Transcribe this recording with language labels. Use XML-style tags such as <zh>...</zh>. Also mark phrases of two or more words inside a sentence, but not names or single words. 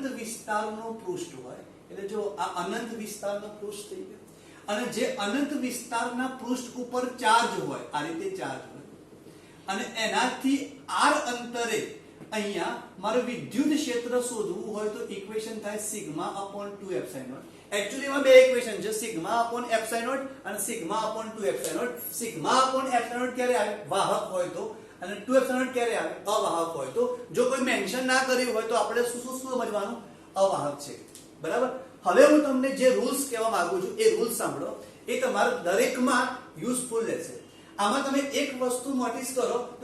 <gu>વિસ્તારનો પૃષ્ઠ હોય એટલે જો આ અનંત વિસ્તારનો પૃષ્ઠ થઈ ગયો અને જે અનંત વિસ્તારના પૃષ્ઠ ઉપર ચાર્જ હોય આ રીતે ચાર્જ હોય અને એનાથી r અંતરે અહીંયા મારું વિદ્યુત ક્ષેત્ર શોધવું હોય તો ઇક્વેશન થાય σ/2ε0 एक्चुअली એમાં બે ઇક્વેશન છે σ/ε0 અને σ/2ε0 σ/ε0 ક્યારે આવે વાહક હોય તો અને 2ε0 ક્યારે આવે અવાહક હોય તો જો કોઈ મેન્શન ના કર્યું હોય તો આપણે શું સમજવાનું અવાહક છે બરાબર હવે હું તમને જે રૂલ્સ કહેવા માંગુ છું એ રૂલ્સ સાંભળો એ તમારા દરેકમાં યુઝફુલ રહેશે આમાં તમે એક વસ્તુ નોટિસ કરો તો</gu>